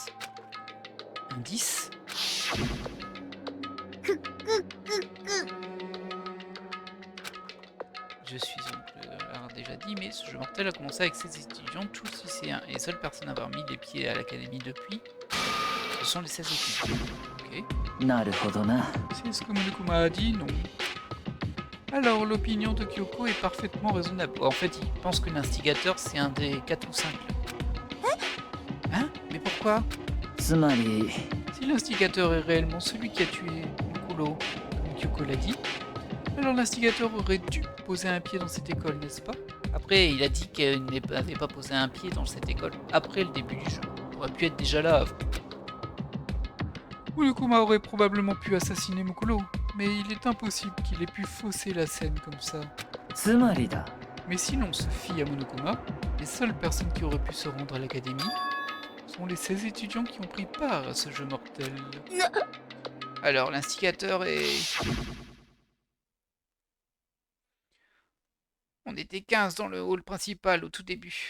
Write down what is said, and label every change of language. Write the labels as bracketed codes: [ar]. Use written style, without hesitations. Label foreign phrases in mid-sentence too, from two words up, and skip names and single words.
[fr] Indice? Je suis alors déjà dit, mais ce jeu mortel a commencé avec ses étudiants, tous lycéens, et les seules personnes à avoir mis les pieds à l'académie depuis, ce sont les 16 étudiants. Ok. [ja] なるほどな。 [fr] C'est ce que Monokuma a dit, non. Alors, l'opinion de Kyoko est parfaitement raisonnable. En fait, il pense que l'instigateur, c'est un des 4 ou 5. Hein? Mais pourquoi? [ja] つまり、 [fr] Si l'instigateur est réellement celui qui a tué Mukuro, comme Kyoko l'a dit, alors l'instigateur aurait dû poser un pied dans cette école, n'est-ce pas? Après, il a dit qu'il n'avait pas posé un pied dans cette école après le début du jeu. Il aurait pu être déjà là avant. Monokuma aurait probablement pu assassiner Mukuro, mais il est impossible qu'il ait pu fausser la scène comme ça. [ja] つまりだ。 [fr] Mais si l'on se fie à Monokuma, les seules personnes qui auraient pu se rendre à l'académie sont les 16 étudiants qui ont pris part à ce jeu mortel. Alors l'instigateur est... On était 15 dans le hall principal au tout début.